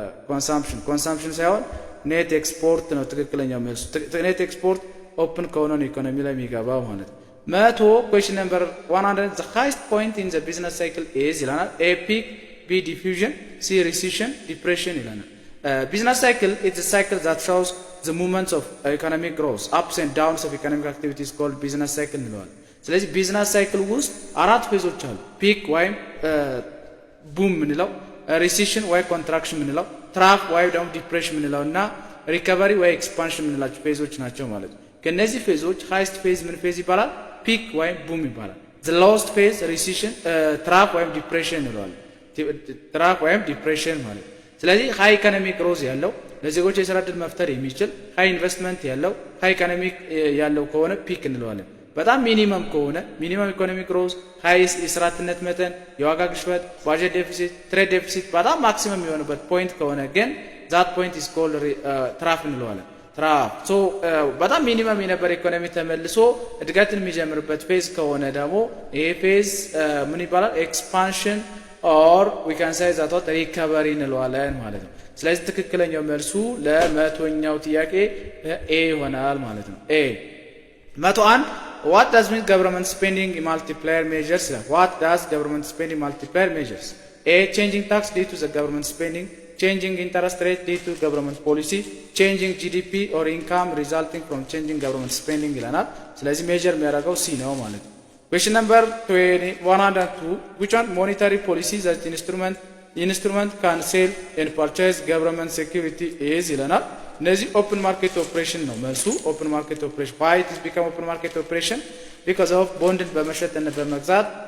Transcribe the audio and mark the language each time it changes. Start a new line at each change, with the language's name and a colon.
English: consumption
Amharic: ሳይሆን
English: net export
Amharic: ነው ትክክለኛው መልሱ
English: net export open
Amharic: ከሆነ ኢኮኖሚ ላይ የሚገባው ማለት መቶ
English: question number 100 the highest point in the business cycle is
Amharic: ይላል
English: A peak B diffusion C recession depression ይላል business cycle is a cycle that shows the movements of economic growth ups and downs of economic activities called business cycle
Amharic: እንለዋለን ስለዚህ
English: ቢዝነስ ሳይክል
Amharic: ውስጥ አራት ፌዞች አሉ
English: ፒክ
Amharic: ወይም
English: ቡም
Amharic: ምንለው
English: ሪሴሽን
Amharic: ወይ
English: ኮንትራክሽን ምንለው
Amharic: ትራፍ ወይም ደግሞ ዲፕሬሽን የምንለውና ሪከቨሪ ወይ ኤክስፓንሽን የምንላቸው ፌዞች ናቸው ማለት ነው። ከነዚህ ፌዞች ሃይስት ፌዝ ምን ፌዝ ይባላል? ፒክ ወይም ቡም ይባላል።
English: ዘ ሎስት ፌዝ
Amharic: ሪሲሽን ትራፍ ወይም ዲፕሬሽን እንለዋለን። ትራፍ ወይም ዲፕሬሽን ማለት ነው። ስለዚህ
English: ሃይ ኢኮኖሚክ ግሮዝ
Amharic: ያለው ለዜጎች የስራ ዕድል መፍጠር የሚችል ሃይ ኢንቨስትመንት ያለው ሃይ ኢኮኖሚክ ያለው ከሆነ ፒክ እንለዋለን። በጣም ሚኒመም ከሆነ ሚኒመም ኢኮኖሚክ ግሮዝ፣ ሃይ የስራ አጥነት መጠን፣ የዋጋ ግሽበት፣ ባጀት ዴፊሲት፣ ትሬድ ዴፊሲት በጣም ማክሲመም የሚሆንበት ፖይንት ከሆነ ግን
English: ዛት ፖይንት ኢዝ ኮልድ ትራፍ
Amharic: እንለዋለን። ትራፍ በጣም ሚኒመም የነበረ ኢኮኖሚ ተመልሶ እድገትን የሚጀምርበት ፌዝ ከሆነ ደግሞ ይሄ ፌዝ ምን ይባላል?
English: ኤክስፓንሽን ኦር ዊ ካን ሴይ ዛት ዋት ሪከቨሪ
Amharic: እንለዋለን ማለት ነው። ስለዚህ ትክክለኛው መልሱ ለመቶኛው ጥያቄ ኤ ይሆናል ማለት
English: ነው። ኤ 101 what does mean government spending multiplier measures? What does government spending multiplier measures? A, changing tax due to the government spending, changing interest rate due to government policy, changing GDP or income resulting from changing government spending
Amharic: ይለናል። ስለዚህ
English: ሜጀር
Amharic: የሚያደርገው ሲ ነው ማለት ነው።
English: Question number 102 which one monetary policy that instrument can sell and purchase government security is ይለናል።
Amharic: እነዚህ
English: ኦፕን ማርኬት ኦፕሬሽን
Amharic: ነው መልሱ።
English: ኦፕን ማርኬት ኦፕሬሽን why it is become open market operation because of
Amharic: ቦንድን በመሸጥና በመግዛት